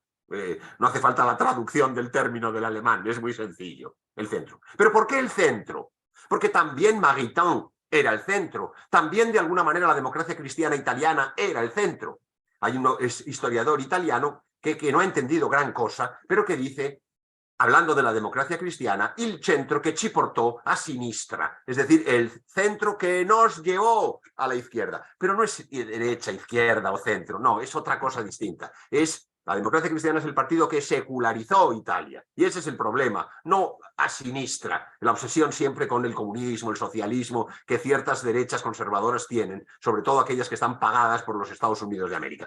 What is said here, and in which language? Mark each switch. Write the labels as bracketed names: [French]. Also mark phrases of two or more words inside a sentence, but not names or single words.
[Spanish] No hace falta la traducción del término del alemán, es muy sencillo, el centro. ¿Pero por qué el centro? Porque también Maritain era el centro, también de alguna manera la democracia cristiana italiana era el centro. Hay un historiador italiano que no ha entendido gran cosa, pero que dice, hablando de la democracia cristiana, [Italian] il centro che ci portò a sinistra, [Spanish] es decir, el centro que nos llevó a la izquierda. Pero no es derecha, izquierda o centro, no, es otra cosa distinta. La democracia cristiana es el partido que secularizó Italia, y ese es el problema, no [Italian] a sinistra, [Spanish] la obsesión siempre con el comunismo, el socialismo, que ciertas derechas conservadoras tienen, sobre todo aquellas que están pagadas por los Estados Unidos de América.